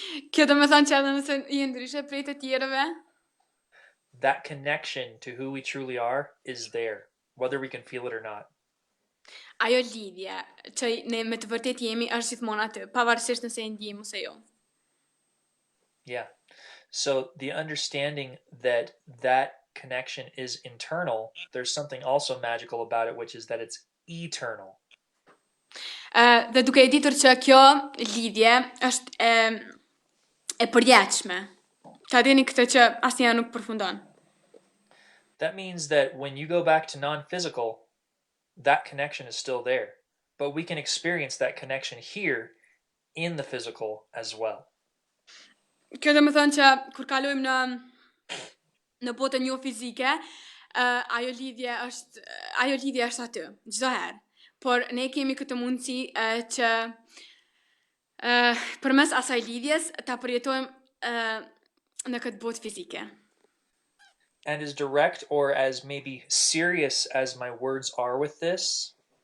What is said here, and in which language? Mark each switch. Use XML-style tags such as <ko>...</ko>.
<sq>Kjo do me thënë që edhe nëse i ndryshe prej të tjerëve,</sq> <en>that connection to who we truly are is there, whether we can feel it or not.</en> <sq>ajo lidhje që ne me të vërtet jemi është gjithmonë aty, pavarësisht nëse e ndjejmë ose jo.</sq> <en>Yeah. So the understanding that that connection is internal, there's something also magical about it, which is that it's eternal.</en> <sq>Dhe duke e ditur që kjo lidhje është e përjetshme. Ta dini këtë që asnjëherë nuk përfundon.</sq> <en>That means that when you go back to non-physical, that connection is still there. But we can experience that connection here in the physical as well.</en> <sq>Kjo do me thënë që kur kalojmë në botën jo fizike, ajo lidhje është aty, çdo herë. Por ne kemi këtë mundësi që përmes asaj lidhjes ta përjetojmë në këtë botë fizike.</sq> <en>And as direct or as maybe serious as my words are with this,</en>